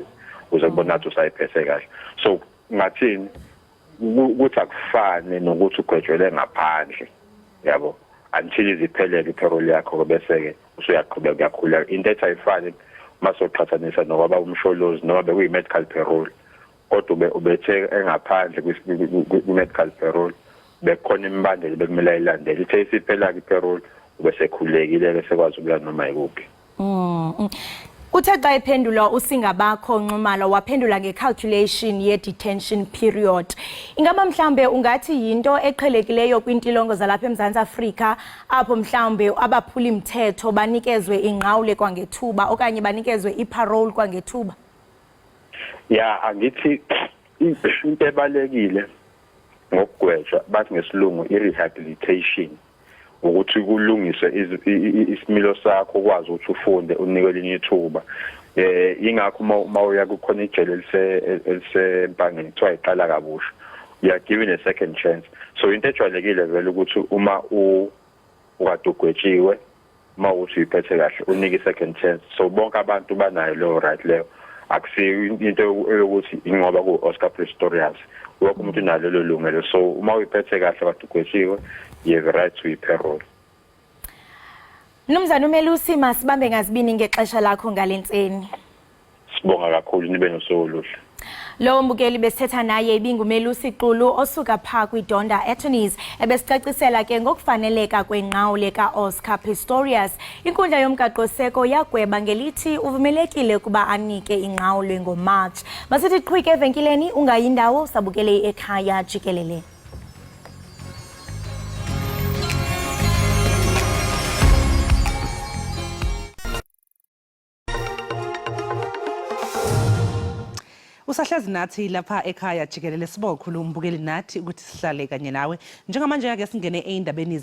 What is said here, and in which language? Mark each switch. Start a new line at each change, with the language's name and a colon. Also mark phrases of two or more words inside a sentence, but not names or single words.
Zulu: uze kubona ukuthi usayiphethe kahle so ngathini ukuthi akufane nokuthi ugwetshwele ngaphandle yabo until iziphelele iparole yakho bese-ke usuyaqhubeka uyakhula into ethi ayifani mase uqhathanisa nokwaba umsholozi noma bekuyi-medical parole kodwa ubethe engaphandle kwi-medical parole bekhona imbandela bekumele ayilandele ithe isiphela-ke iparole ubesekhululekile-ke sekwazi ukuya noma yikuphi.
Xhosa: Uthe xa ephendula usingabakho Nxumalo waphendula nge-calculation ye-detention period. Ingaba mhlambe ungathi yinto eqhelekileyo kwintilongo zalapha eMzantsi Afrika apho mhlambe abaphuli mthetho banikezwe inqawule kwangethuba okanye banikezwe iparole kwangethuba?
Zulu: Ya angithi into ebalekile ngokugwetshwa bathi ngesilungu i-rehabilitation ukuthi kulungiswe isimilo sakho ukwazi ukuthi ufunde unike elinye ithuba ingakho uma uya kukhona ijele elisempangeni kuthiwa iqala kabusha
English: you are given a second chance
Zulu: so into ejwayelekile vele ukuthi uma ukade ugwetshiwe uma uthi uyiphethe kahle unike i-
English: second chance
Zulu: so bonke abantu banayo leyo right leyo akusiyo into yokuthi ingoba ku-Oscar Pistorius wonke umuntu unalo lelo lungelo so uma uyiphethe kahle kade ugwetshiwe
English: you have the right to
Zulu: iparole.
Xhosa: Mnumzane uMelusi masibambe ngazibini ngexesha lakho ngalentseni. Sibonga kakhulu nibe nosuku oluhle. Lo mbukeli besithetha naye ibinguMelusi Xulu osuka pha kwiDonda Attorneys ebesicacisela ke ngokufaneleka kwenqawule kaOscar Pistorius. Inkundla yomgaqo-seko yagweba ngelithi uvumelekile ukuba anike inqawule ngoMarch. Masithi qhwike evenkileni ungayindawo sabukele ekhaya jikelele.
Zulu: Usahlezi nathi lapha ekhaya jikelele sibokhulu umbukeli nathi ukuthi sihlale kanye nawe njengamanje ake singene eindabeni